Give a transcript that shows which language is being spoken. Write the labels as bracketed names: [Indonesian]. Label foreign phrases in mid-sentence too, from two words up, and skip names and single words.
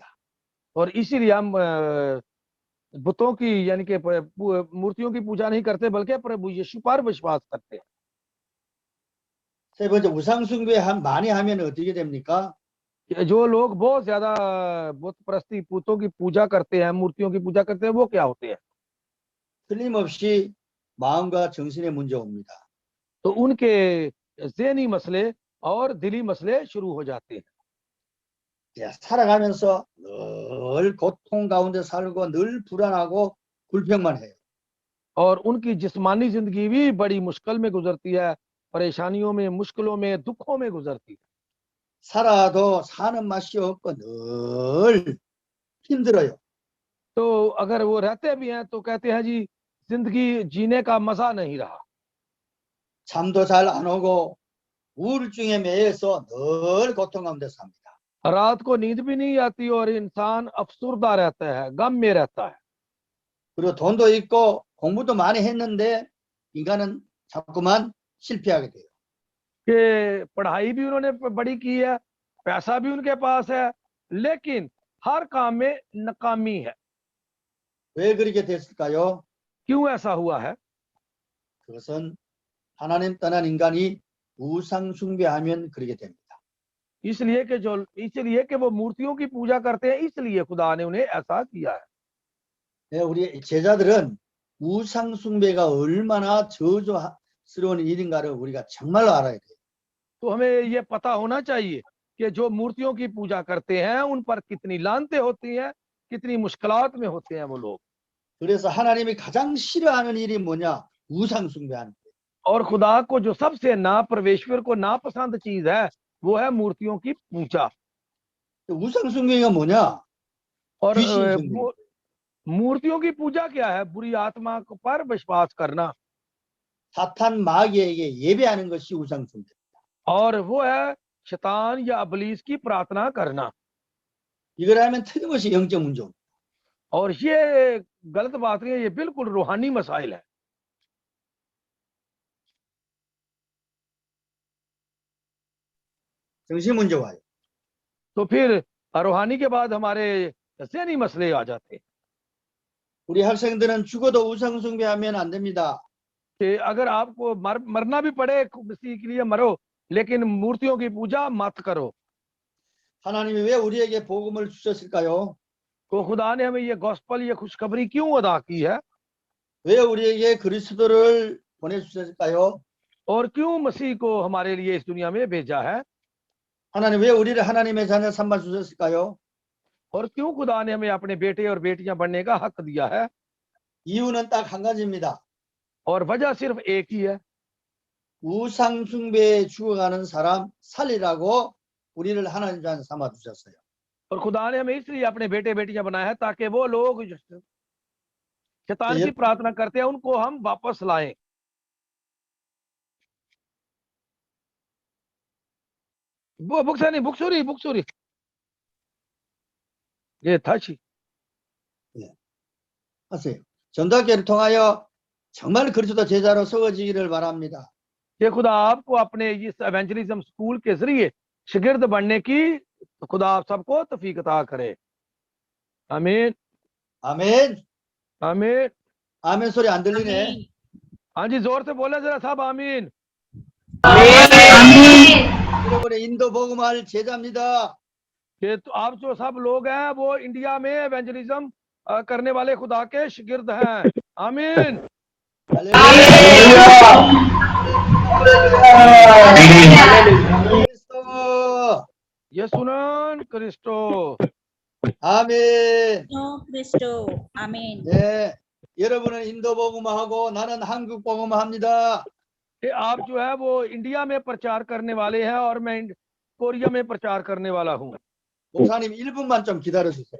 [Urdu] اور اسی لیے ہم بتوں کی یعنی کہ مورتیوں کی پوجا نہیں کرتے، بلکہ پربھو یسوع پر وشواس کرتے ہیں. [Korean] 세 번째, 우상 숭배 많이 하면 어떻게 됩니까? [Urdu] جو لوگ بہت زیادہ بت پرستی، پتوں کی پوجا کرتے ہیں، مورتیوں کی پوجا کرتے ہیں، وہ کیا ہوتے ہیں? [Korean] 틀림없이 마음과 정신의 문제 옵니다. [Urdu] تو ان کے ذہنی مسلے اور دلی مسلے شروع ہو جاتے ہیں. [Korean] 살아가면서 늘 고통 가운데 살고 늘 불안하고 불평만 해요. [Urdu] اور ان کی جسمانی زندگی بھی بڑی مشکل میں گزرتی ہے، پریشانیوں میں، مشکلوں میں، دکھوں میں گزرتی ہے. [Korean] 살아도 사는 맛이 없고 늘 힘들어요. [Urdu] تو اگر وہ رہتے بھی ہیں تو کہتے ہیں جی زندگی جینے کا مزہ نہیں رہا. [Korean] 잠도 잘 안 오고 우울증에 매여서 늘 고통 가운데 삽니다. [Urdu] رات کو نیند بھی نہیں آتی اور انسان افسردہ رہتا ہے، غم میں رہتا ہے. [Korean] 그리고 돈도 있고 공부도 많이 했는데 인간은 자꾸만 실패하게 돼요. [Urdu] کہ پڑھائی بھی انہوں نے بڑی کی ہے، پیسہ بھی ان کے پاس ہے، لیکن ہر کام میں ناکامی ہے. [Korean] 왜 그렇게 됐을까요? [Urdu] کیوں ایسا ہوا ہے? [Korean] 그것은 하나님 떠난 인간이 우상 숭배하면 그렇게 됩니다. [Urdu] اس لیے کہ وہ مورتیوں کی پوجا کرتے ہیں، اس لیے خدا نے انہیں ایسا کیا ہے. [Korean] 예, 우리 제자들은 우상 숭배가 얼마나 저주스러운 일인가를 우리가 정말로 알아야 돼요. [Urdu] تو ہمیں یہ پتا ہونا چاہیے کہ جو مورتیوں کی پوجا کرتے ہیں ان پر کتنی لعنتیں ہوتی ہیں، کتنی مشکلات میں ہوتے ہیں وہ لوگ. [Korean] 그래서 하나님이 가장 싫어하는 일이 뭐냐? 우상 숭배하는 거예요. [Urdu] اور خدا کو جو سب سے نا پرمیشور کو ناپسند چیز ہے وہ ہے مورتیوں کی پوجا. [Korean] 우상 숭배가 뭐냐? [Urdu] اور [Korean] 귀신 숭배. [Urdu] وہ مورتیوں کی پوجا کیا ہے؟ بری آتما پر وشواس کرنا, [Korean] 사탄 마귀에게 예배하는 것이 우상 숭배. [Urdu] اور وہ ہے شیطان یا ابلیس کی پرارتھنا کرنا. [Korean] 이걸 하면 틀림없이 영적 문제. [Urdu] اور یہ غلط بات نہیں ہے، یہ بالکل روحانی مسائل ہے. [Korean] 정신 문제 와요. [Urdu] تو پھر روحانی کے بعد ہمارے ذہنی مسلے آ جاتے ہیں [Korean] 우리 학생들은 죽어도 우상 숭배하면 안 됩니다. [Urdu] کہ اگر آپ کو مرنا بھی پڑے مسیح کے لیے مرو، لیکن مورتیوں کی پوجا مت کرو. [Korean] 하나님이 왜 우리에게 복음을 주셨을까요? [Urdu] تو خدا نے ہمیں یہ گاسپل، یہ خوشخبری کیوں ادا کی ہے? [Korean] 왜 우리에게 그리스도를 보내주셨을까요? [Urdu] اور کیوں مسیح کو ہمارے لیے اس دنیا میں بھیجا ہے? [Korean] 하나님 왜 우리를 하나님의 자녀 삼아 주셨을까요? [Urdu] اور کیوں خدا نے ہمیں اپنے بیٹے اور بیٹیاں بننے کا حق دیا ہے? [Korean] 이유는 딱 한 가지입니다. [Urdu] اور وجہ صرف ایک ہی ہے, [Korean] 우상 숭배에 죽어가는 사람 살리라고 우리를 하나님 자녀 삼아 주셨어요. [Urdu] اور خدا نے ہمیں اس لیے اپنے بیٹے بیٹیاں بنایا ہے تاکہ وہ لوگ جو شیطان کی پرارتھنا کرتے ہیں ان کو ہم واپس لائیں. [Korean] वो 북소리 예, 다시 하세요. 전도학교를 통하여 정말 그리스도 제자로 세워지기를 바랍니다. [Urdu] یہ خدا آپ کو اپنے اس [English] evangelism school [Urdu] کے ذریعے شاگرد بننے کی خدا آپ سب کو توفیق عطا کرے. آمین [Korean] 아멘. [Urdu] آمین. [Korean] 아멘 소리 안 들리네. [Urdu] ہاں جی، زور سے بولے ذرا سب آمین. [Korean] 여러분의 인도 복음할 제자입니다. [Urdu] کہ تو آپ جو سب لوگ ہیں وہ انڈیا میں ایونجلزم کرنے والے خدا کے شاگرد ہیں. آمین. [Korean] 그리스도. 예수는 그리스도। 아멘. [Urdu] کرسٹو، آمین. [Korean] 네, 여러분은 인도 복음하고 나는 한국 복음합니다. [Urdu] کہ آپ جو ہے وہ انڈیا میں پرچار کرنے والے ہیں اور میں کوریا میں پرچار کرنے والا ہوں. [Korean] 목사님 1분만 좀 기다려 주세요.